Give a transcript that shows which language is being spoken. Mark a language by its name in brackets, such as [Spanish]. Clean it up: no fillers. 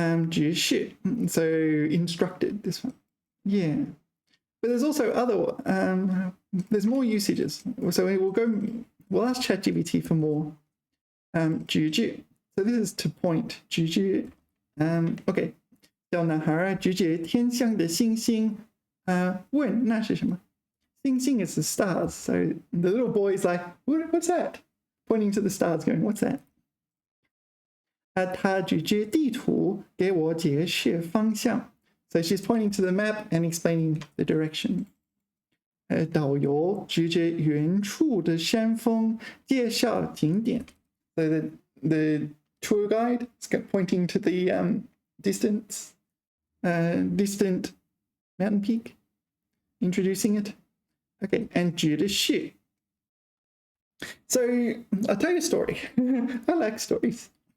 [English] 指示, so instructed, this one. Yeah. But there's also other, there's more usages. So we'll ask ChatGPT for more. 举指, so this is to point. [Chinese] 举指, okay. 小男孩指指天上的星星，问那是什么？ [English] 星星 is the stars. So the little boy is like, what's that? Pointing to the stars, going, what's that? [Chinese] 他指指地图给我解释方向。 [English] So she's pointing to the map and explaining the direction. [Chinese] 导游指指远处的山峰介绍景点。 [English] So the tour guide is pointing to the distant mountain peak, introducing it. Okay, and 指的是. So I'll tell you a story. I like stories.